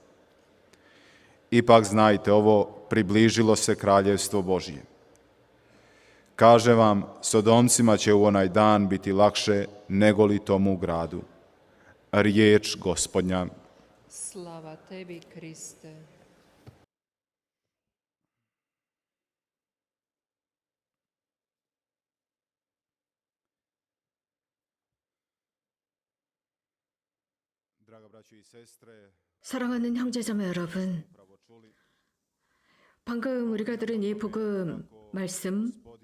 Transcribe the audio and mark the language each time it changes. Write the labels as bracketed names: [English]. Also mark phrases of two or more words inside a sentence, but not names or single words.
[Croatian] Ipak znajte ovo, približilo se kraljevstvo Božje. Kaže vam, Sodomcima će u onaj dan biti lakše nego li tomu gradu. Riječ Gospodnja. Slava tebi, Kriste. [Korean] 사랑하는 형제자매 여러분, 방금 우리가 들은 이 복음 말씀,